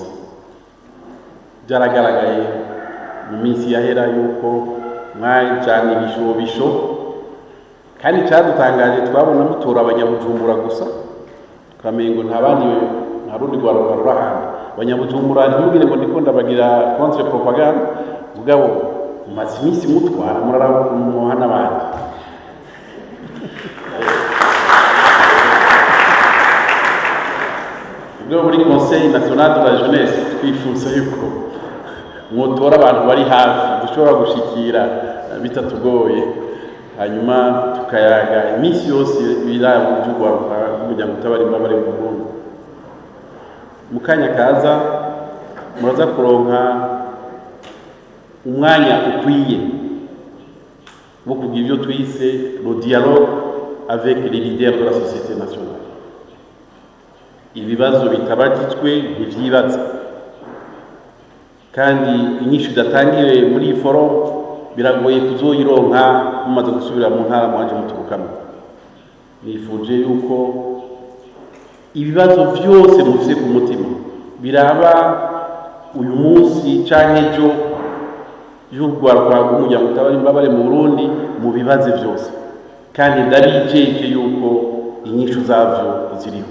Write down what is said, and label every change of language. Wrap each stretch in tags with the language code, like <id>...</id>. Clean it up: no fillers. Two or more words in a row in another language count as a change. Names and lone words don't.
<rn>Byaragaragaye mu minsi yahera yuko mwajana ibishobisho, kandi cyadutangaje twabona mutora abanyabujumbura gusa, twamengo nta rundi rwaruka rurahandi. Abanyabujumbura ntimugire ngo ndiko ndabagira</rn> <fr>contre propagande,</fr> <rn>mugabo mumaze iminsi mutwara muraraba umuhana abandi. Muri Conseil national de la jeunesse twifuza yuko mwotora abantu bari hafi dushobora gushikira bitatugoye, hanyuma tukayaga iminsi yose biraba by'urwaruka rw'umuryango utabari imbabare mu Burundi. Mu kanya kaza muraza kuronka umwanya ukwiye wo kugira ibyo twise</rn> <fr>le dialogue avec les leaders de la société nationale.</fr> <rn>Ibibazo bitabagitswe ntivyibaza, kandi inyishu idatangiwe muri iyi forum biragoye kuzoyironka mumaze gusubira mu ntara mwanje muturukamo. Nifuje yuko ibibazo byose mufise ku mutima biraba uyu munsi canke ejo y'urwaruka rw'umuryango utabari imbabare mu Burundi mu bibazo byose, kandi ndabijeje yuko inyishu zavyo ziriho.</rn>